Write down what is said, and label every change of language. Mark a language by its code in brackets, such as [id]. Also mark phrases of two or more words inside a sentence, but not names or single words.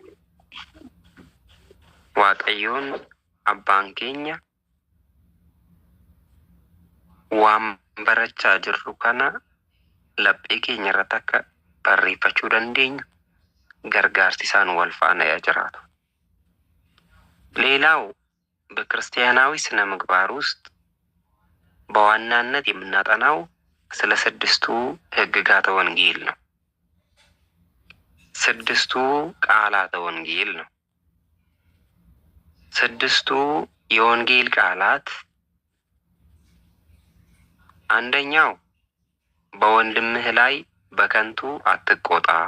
[om] Waaqayyoon abbaan keenya waan barachaa jirru kana laphee keenya irratti akka barreeffachuu dandeenyu gargaarsi isaan wal faana jiraatu. [am] ሌላው በክርስቲያናዊ ስነ ምግባር ውስጥ በዋናነት የምናጠናው ስለ ስድስቱ ሕግጋተ ወንጌል ነው። ስድስቱ ቃላተ ወንጌል ነው። ስድስቱ የወንጌል ቃላት አንደኛው በወንድምህ ላይ በከንቱ አትቆጣ፣